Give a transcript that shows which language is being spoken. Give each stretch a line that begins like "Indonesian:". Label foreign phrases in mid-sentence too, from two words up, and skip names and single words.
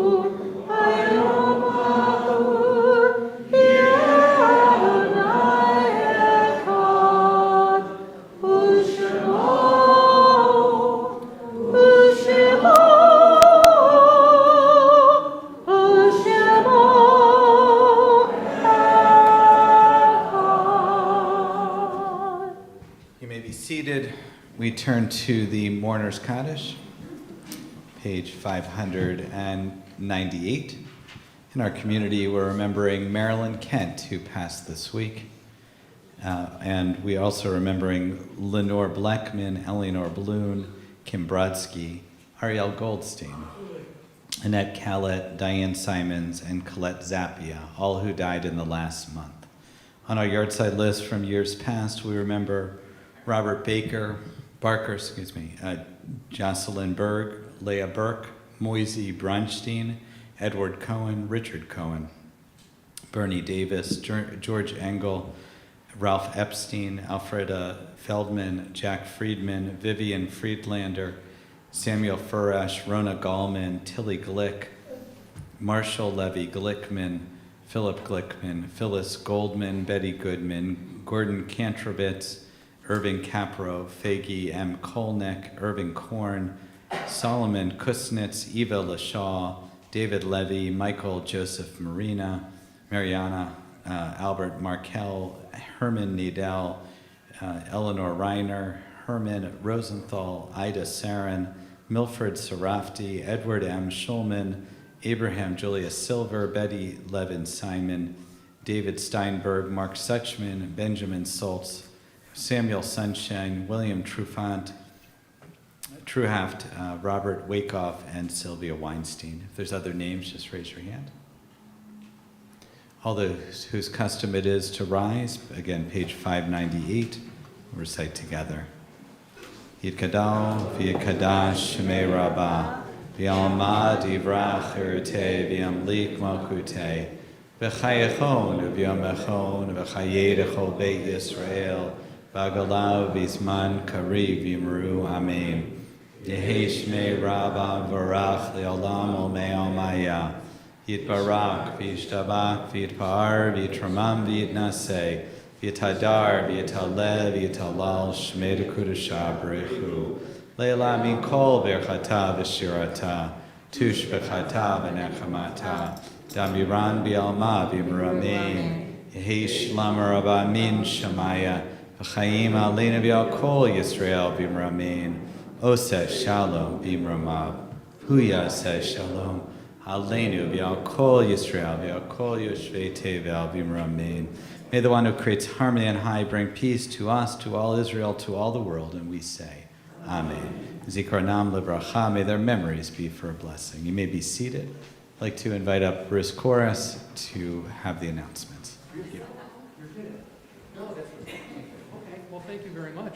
Hebrew: yeh Adonai echad, u'shemo echad.
English: You may be seated. We turn to the Mourner's Kaddish, page 598. In our community, we're remembering Marilyn Kent, who passed this week. And we also remembering Lenore Bleckman, Eleanor Bloom, Kim Brodsky, Ariel Goldstein, Annette Callett, Diane Simons, and Colette Zappia, all who died in the last month. On our yard-side list from years past, we remember Robert Barker, Jocelyn Berg, Leah Burke, Moisey Brunstein, Edward Cohen, Richard Cohen, Bernie Davis, George Engel, Ralph Epstein, Alfreda Feldman, Jack Friedman, Vivian Friedlander, Samuel Furash, Rona Gallman, Tilly Glick, Marshall Levy Glickman, Philip Glickman, Phyllis Goldman, Betty Goodman, Gordon Kantrovitz, Irving Capro, Faggy M. Kolnick, Irving Korn, Solomon Kusnitz, Eva Lashaw, David Levy, Michael Joseph Marina, Mariana, Albert Markel, Herman Nadel, Eleanor Reiner, Herman Rosenthal, Ida Sarin, Milford Sarafti, Edward M. Schulman, Abraham Julius Silver, Betty Levin Simon, David Steinberg, Mark Suchman, Benjamin Soltz, Samuel Sunshine, William Truhaft, Robert Wakeoff, and Sylvia Weinstein. If there's other names, just raise your hand. All those whose custom it is to rise, again, page 598, we'll recite together.
Aramaic: Yitkadal v'yikadash shemei rabbah, v'yalma divrach irte v'yamlik malchute, v'chayechon v'yamechon v'chayedechol beit Yisrael, v'agalav v'zman kariv v'yimru amen. Yehi shmei rabbah v'rach le'olam olmei olmaya, Yitbarak v'yishtabak v'yitpa'ar v'yitramam v'yitnaseh, v'yitadar v'yitalev v'yitalal shmei d'kudashah b'rechu, leila min kol v'erchata v'shirata, tush v'chata v'nechamata, damiran v'yalma v'yimramein, yehi shlam rabba min shamaya, v'chayim aleinu v'yal kol Yisrael v'yimramein, oseh shalom v'yimramav, huya seh shalom, Aleinu v'al kol Yisrael v'al kol yoshvei tevel v'imramein.
English: May the one who creates harmony on high bring peace to us, to all Israel, to all the world, and we say, Amen.
Hebrew: Zikarnam livracha,
English: may their memories be for a blessing. You may be seated. I'd like to invite up Bruce Chorus to have the announcements. Okay, well, thank you very much.